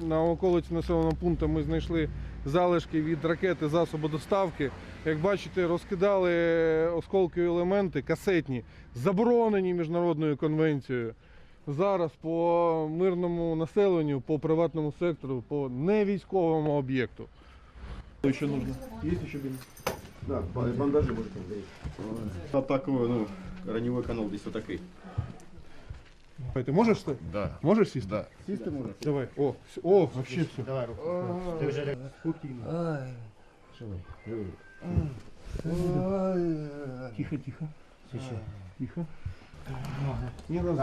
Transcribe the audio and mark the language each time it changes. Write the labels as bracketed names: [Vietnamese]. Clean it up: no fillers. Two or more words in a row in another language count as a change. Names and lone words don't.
[Ukrainian] На околиці населеного пункту ми знайшли залишки від ракети засобу доставки. Як бачите, розкидали осколкові елементи касетні, заборонені міжнародною конвенцією. Зараз по мирному населенню, по приватному сектору, по невійськовому об'єкту. Що ще нужно? Є ще бінт? [Russian] Да, бандажи можете взять. Вот такой, раневой канал здесь вот такой. Ты можешь встать? Да. Можешь сесть? Да. Давай. О, вообще все. Давай руку. Ты уже спокойно. Тихо, тихо. Тихо. Не раз.